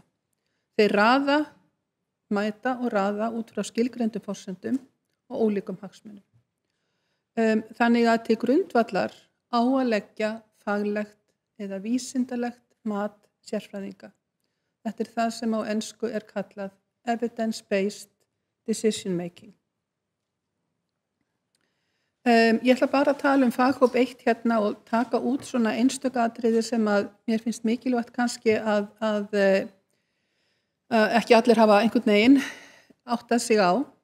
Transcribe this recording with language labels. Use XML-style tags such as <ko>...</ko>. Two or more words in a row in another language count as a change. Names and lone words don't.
<is>Þeir mæta og raða út frá skilgreindum forsendum og ólíkum hagsmunum. Þannig að til grundvallar á að leggja faglegt eða vísindalegt mat sérfræðinga. Þetta það sem á ensku kallað</is> <en>evidence-based decision making.</en> <is>Ég ætla bara að tala faghóp 1 hérna og taka út svona einstök atriði sem mér finnst mikilvægt kannski að ekki allir hafa einhvern veginn áttað sig á.</is>